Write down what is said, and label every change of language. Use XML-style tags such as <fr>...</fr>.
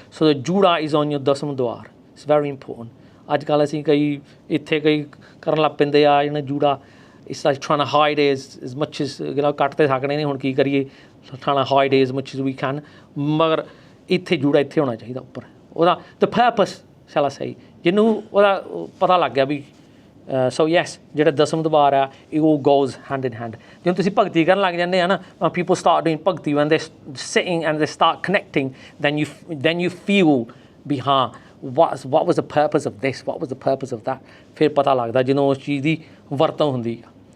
<en>So the juda is on your dasam dwar. It's very important.</en> <pa>ਅੱਜ ਕੱਲ੍ਹ ਅਸੀਂ ਕਈ ਇੱਥੇ ਕਈ ਕਰਨ ਲੱਗ ਪੈਂਦੇ ਆ ਜਿਹਨਾਂ ਜੂੜਾ,</pa> <en>it's like trying to hide as much as</en> <pa>ਕੱਟ ਤੇ ਸਕਦੇ ਨਹੀਂ, ਹੁਣ ਕੀ ਕਰੀਏ,</pa> <en>trying to hide as much as we can,</en> <pa>ਮਗਰ ਇੱਥੇ ਜੂੜਾ ਇੱਥੇ ਹੋਣਾ ਚਾਹੀਦਾ ਉੱਪਰ। ਉਹਦਾ</pa> <en>the purpose, shall I say,</en> <pa>ਜਿਹਨੂੰ ਉਹਦਾ ਪਤਾ ਲੱਗ ਗਿਆ ਵੀ ਸੋ ਯੈਸ ਜਿਹੜਾ ਦਸਮ ਦਵਾਰ ਆ,</pa> <en>it all goes hand in hand.</en> <pa>ਜਦੋਂ ਤੁਸੀਂ ਭਗਤੀ ਕਰਨ ਲੱਗ ਜਾਂਦੇ ਆ ਨਾ,</pa> <en>when people start doing bhakti, when they're sitting and they start connecting, then you feel ਵੀ ਹਾਂ what was the purpose of this, what was the purpose of that,</en> <pa>ਫਿਰ ਪਤਾ ਲੱਗਦਾ ਜਦੋਂ ਉਸ ਚੀਜ਼ ਦੀ ਵਰਤੋਂ ਹੁੰਦੀ ਆ।</pa>